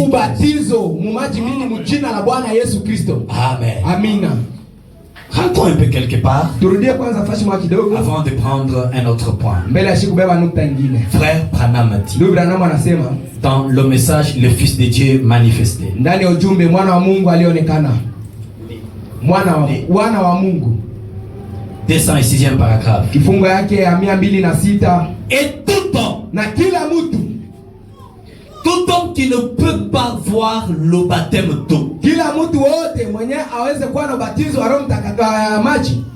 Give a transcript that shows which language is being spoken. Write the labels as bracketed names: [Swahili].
[Swahili] Ubatizo mumaji mingi mjina la Bwana Yesu Kristo. [French] Amen. [Swahili] Amina. [French] Rentrons un peu quelque part [Swahili] Turudie kwanza fashi mwa kidogo [French] avant de prendre un autre point. [Swahili] mbele ya kubeba nukta nyingine. [French] Frère Branham dit [Swahili] Ndugu Branham anasema [French] dans le message le Fils de Dieu manifesté. [Swahili] ndani ya ujumbe mwana wa Mungu alionekana. Wana wa Mungu. [French] 206e paragraphe. [Swahili] Kifungo yake ya 206. [French] Et tout homme, [Swahili] Na kila mtu, [French] tout homme qui ne peut pas voir le baptême d'eau [Swahili] kila mtu wote mwenye aweze kuwa na ubatizo wa Roho Mtakatifu maji